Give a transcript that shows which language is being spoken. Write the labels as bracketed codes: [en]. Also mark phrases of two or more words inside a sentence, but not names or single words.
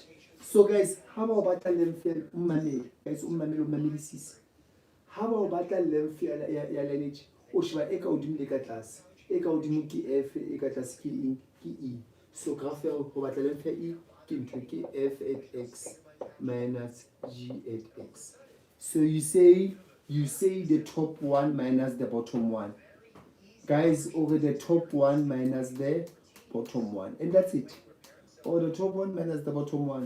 [en] So guys, how about length umamele? Guys, umamele sis. How about length ya lineage? [st] O sheba e ka hodimo le ka tlase. E ka hodimo ke F, e ka tlase ke E. So graph ya go batla length ya E ke ntho ke F [en] at X minus G at X. So you say the top one minus the bottom one. Guys, over the top one minus the bottom one. And that's it. Or the top one minus the bottom one.